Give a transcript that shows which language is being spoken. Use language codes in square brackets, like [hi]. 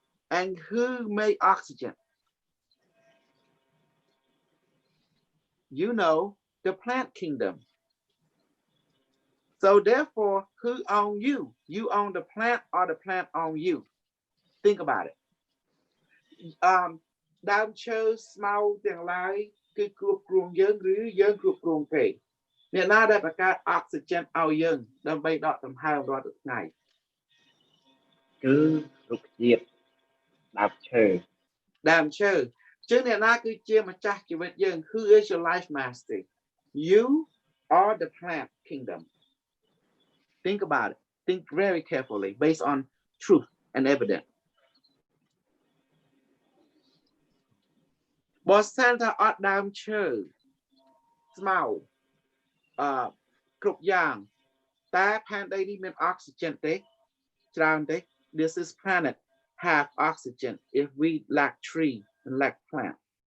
[en] And who made oxygen? You know, the plant kingdom. So therefore, who own you? You own the plant or the plant own you? Think about it. Down chose small [km] ទាំងឡាយគឺគ្រប់គ្រងយើងឬយើងគ្រប់គ្រងគេអ្នកណាដែលបង្កើតអុកស៊ីហ្សែនឲ្យយើងដើម្បីដកដង្ហើមរាល់ថ្ងៃគឺរុក្ខជាតិដើមឈើជាងអ្នកណាគឺជាម្ចាស់ជីវិតយើង [en] Who is your life master? You are the plant kingdom. Think about it. Think very carefully based on truth and evidence. [km] បើសិនថាអត់ដើមឈើស្មៅគ្រប់យ៉ាងតែផែនដីនេះមានអុកស៊ីហ្សែនទេច្រើនទេ [en] This is planet have oxygen if we lack tree and lack plant.